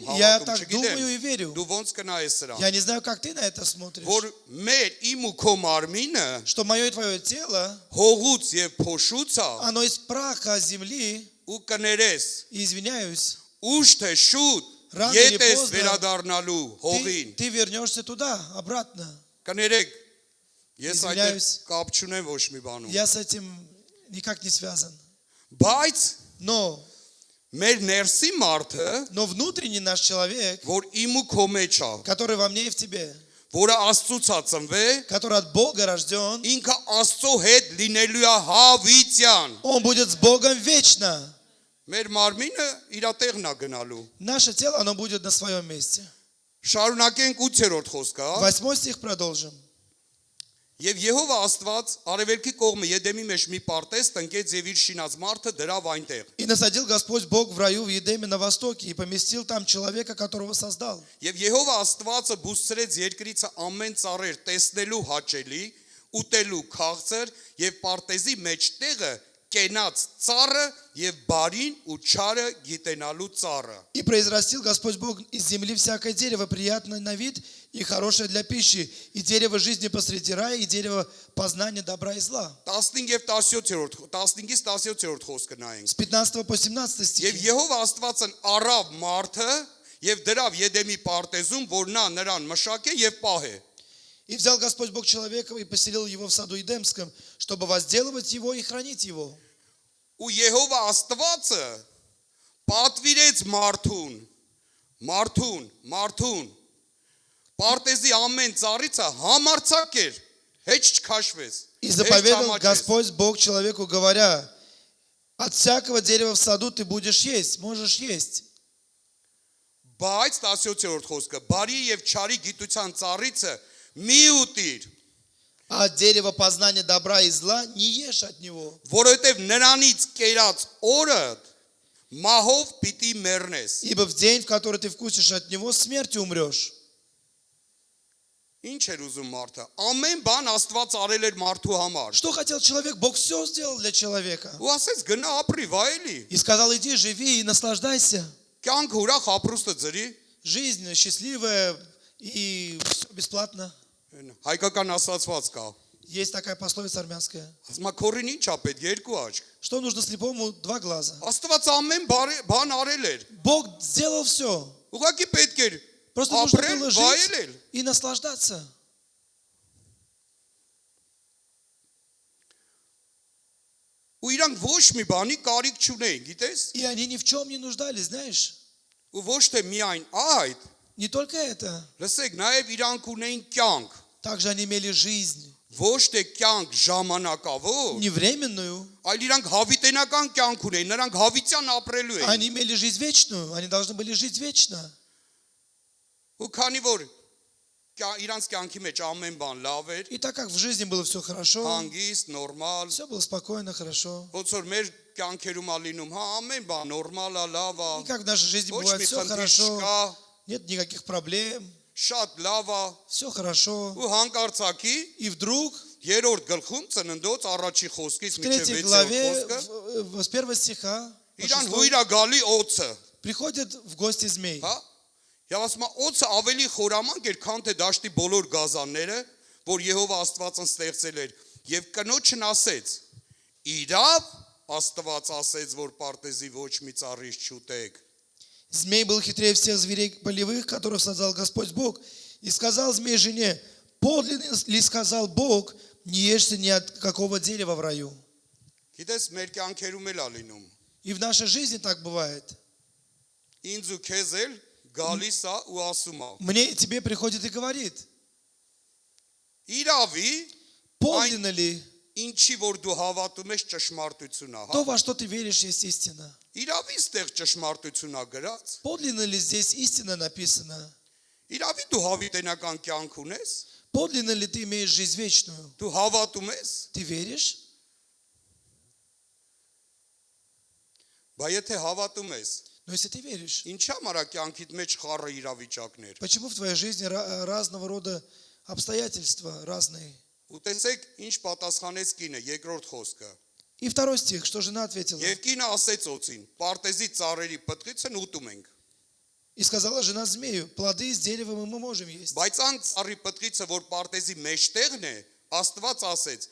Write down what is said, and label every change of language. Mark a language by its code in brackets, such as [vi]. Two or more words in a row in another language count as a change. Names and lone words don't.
[ru] Я [hy] հավատում, [ru] так думаю и [hy] չգիտեմ։ [ru] верю. [hy] Դու ոնց կնայես սրան։ [ru] Я не знаю, как ты на это смотришь, [hy] Որ մեր իմ ու քո մարմինը [ru] что мое и твое тело, [hy] հողուց եւ փոշուց է [ru] оно из праха земли, [hy] ու կներես [ru] и извиняюсь, [hy] ուշ թե շուտ [ru] Rano или [hy] ետես [ru] поздно [hy] վերադառնալու հողին։ [ru] ты вернешься туда, обратно. [hy] Կներեք, ես այդ [ru] Извиняюсь. [hy] կապ չունեմ ոչ մի բանում։ [ru] Я с этим никак не связан. [hy] Բայց [ru] Но [hy] մեր ներսի մարդը, [ru] внутренний наш человек, [hy] որ իմ ու քո մեջ է, [ru] который во мне и в тебе, [hy] որը Աստծուց է ծնվել, [ru] который от Бога рожден, [hy] ինքը Աստծո հետ լինելու է հավիտյան։ [ru] он будет с Богом вечно. [hy] Մեր մարմինը իր տեղն է գնալու։ [ru] Наше тело, оно будет на своем месте. [hy] Շարունակենք 8-րդ խոսքը, [ru] 8 стих продолжим. [hy] Եվ Եհովա Աստված արևելքի կողմը Եդեմի մեջ մի պարտեզ տնկեց եւ իր շինած մարդը դրավ այնտեղ։ [ru] И насадил Господь Бог в раю в Едеме на востоке и поместил там человека, которого создал. [hy] Եվ Եհովա Աստվածը բուսցրեց երկրիցը ամեն ծառեր տեսնելու հաճելի, ուտելու քաղցր եւ պարտեզի մեջ տեղը կենաց ծառը եւ բարին ու չարը գիտենալու ծառը։ [ru] И произрастил Господь Бог из земли всякое дерево, приятное на вид и хорошее для пищи, и дерево жизни посреди рая, и дерево познания добра и зла. [hy] 15 եւ 17-րդ 15-ից 17-րդ խոսքը նայենք։ [ru] С 15 по 17 [hy] Եվ [ru] стихи. [hy] Եհովա Աստվածն առավ մարդը եւ դրավ Եդեմի պարտեզում, որ նա նրան մշակե եւ պահե։ [ru] И взял Господь Бог человека и поселил его в саду Эдемском, чтобы возделывать его и хранить его. [hy] Ու Եհովա Աստվածը պատվիրեց մարդուն պարտեզի ամեն ծառիցը համարցակեր, հեչ չքաշվես։ [ru] И заповедал Господь Бог человеку, говоря: от всякого дерева в саду ты будешь есть, можешь есть. [hy] Բայց 17-րդ խոսքը բարի եւ չարի գիտության ծառիցը մի ուտիր, [ru] А от дерева познания добра и зла не ешь от него, [hy] որովհետեւ նրանից կերած օրը մահով պիտի մեռնես։ [ru] ибо в день, в который ты вкусишь от него, смертью умрешь. [hy] Ինչ էր ուզում մարդը։ Ամեն բան Աստված արել էր մարդու համար։ [ru] Что хотел человек? Бог все сделал для человека. [hy] Ու ասեց գնա ապրի, վայելի։ [ru] И сказал: иди, живи и наслаждайся. [hy] Կյանք ուրախ ապրուստը ծրի։ [ru] Жизнь счастливая и все бесплатно. [hy] Հայկական ասացված կա։ [ru] Есть такая пословица армянская. [hy] Ասում է քորին ինչ ա պետք, երկու աչք։ [ru] Что нужно слепому? 2 глаза. [hy] Աստված ամեն բան արել էր։ [ru] Бог сделал все. [hy] Ուղղակի պետք էր [ru] Просто нужно [hy] ապրել, [ru] было [hy] վայելել։ [ru] жить и наслаждаться. [hy] Ու իրանք ոչ մի բանի կարիք չունեին, գիտես։ [ru] И они ни в чем не нуждались, знаешь. [hy] Ու ոչ թե միայն այդ, [ru] Не только это. [hy] լսեք, նաև իրանք ունեին կյանք, [ru] Также они имели жизнь. [hy] ոչ թե կյանք ժամանակավոր, [ru] Не временную. [hy] այլ իրանք հավիտենական կյանք ունեին, նրանք հավիտյան ապրելու էին։ [ru] Они имели жизнь вечную. Они должны были жить вечно. [hy] Ու քանի որ իրանք կյանքի մեջ ամեն բան լավ էր, [ru] И так как в жизни было все хорошо, [hy] հանգիստ, նորմալ, [ru] все было спокойно, хорошо. [hy] ոնց որ մեր կյանքերում ա լինում, հա, ամեն բան նորմալ ա, լավ ա, [ru] И как в нашей жизни [hy] ոչ [ru] бывает [hy] մի [ru] все [hy] խնդիր [ru] хорошо, [hy] չկա, [ru] нет никаких проблем, [hy] շատ լավ ա, [ru] все хорошо. [hy] ու հանկարծակի [ru] И вдруг [hy] երրորդ գլխում ծննդոց առաջի խոսքից [ru] в [hy] մինչև [ru] 3 [hy] 6-րդ [ru] главе, [hy] խոսքը [ru] с 1 стиха, по [hy] իրան [ru] 6, [hy] հույր ա գալի օծը, [ru] приходит в гости змей. [hy] հա? Եվ ասում է օծը ավելի խորամանկ էր, քան թե դաշտի բոլոր գազանները, որ Եհովա Աստվածն ստեղծել էր, եւ կնոջն ասեց. Իրավ Աստված ասեց, որ պարտեզի ոչ մի ծառից չուտեք։ [ru] Змей был хитрее всех зверей полевых, которых создал Господь Бог. И сказал змей жене: подлинно ли сказал Бог, не ешьте ни от какого дерева в раю. [hy] Գիտես, մեր կյանքերում էլ ա լինում։ [ru] И в нашей жизни так бывает. [hy] Ինձ ու քեզ էլ գալիս ա ու ասում ա. [ru] Мне и тебе приходит и говорит: [hy] Իրավի [ru] подлинно ли [hy] ինչի որ դու հավատում ես ճշմարտություն ա, հա։ [ru] то, во что ты веришь, есть истина? [hy] Իրավի ստեղ ճշմարտություն ա գրած։ [ru] Подлинно ли здесь истина написана? [hy] Իրավի դու հավիտենական կյանք ունես։ [ru] Подлинно ли ты имеешь жизнь вечную? [hy] Դու հավատում ես։ [ru] Ты веришь? [hy] Բայց եթե հավատում ես, [ru] Но если ты веришь, [hy] ինչի համար ա կյանքիդ մեջ խառը իրավիճակներ։ [ru] почему в твоей жизни разного рода обстоятельства разные? [hy] Ու տեսեք, ինչ պատասխանեց կինը, երկրորդ խոսքը։ [ru] И 2 стих, что жена ответила. [hy] Եվ կինը ասեց օծին. Պարտեզի ծառերի պտղիցն ուտում ենք։ [ru] И сказала жена змею: плоды из дерева мы можем есть. [hy] Բայց այն ծառի պտղիցը, որ պարտեզի մեջտեղն է, Աստված ասեց.